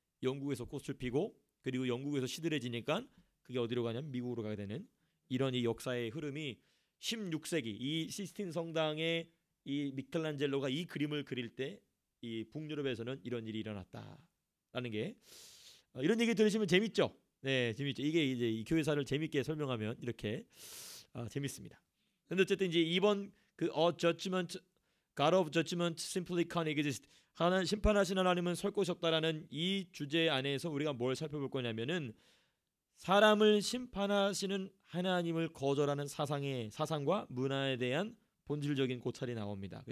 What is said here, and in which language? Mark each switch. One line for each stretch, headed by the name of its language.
Korean: 영국에서 꽃을 피고 그리고 영국에서 시들해지니까 그게 어디로 가냐면 미국으로 가게 되는 이런 이 역사의 흐름이 16세기 이 시스틴 성당의 이 미켈란젤로가 이 그림을 그릴 때 이 북유럽에서는 이런 일이 일어났다라는 게 이런 얘기 들으시면 재밌죠? 네, 재밌죠. 이게 이제 이 교회사를 재밌게 설명하면 이렇게 재밌습니다. 근데 어쨌든 이제 이번
English: 그 judgment, God of judgment simply can't exist.
Korean: 하나님 심판하신 하나님은 설 곳이 없다라는 이 주제 안에서 우리가 뭘 살펴볼 거냐면은 사람을 심판하시는 하나님을 거절하는 사상과 문화에 대한 본질적인 고찰이 나옵니다.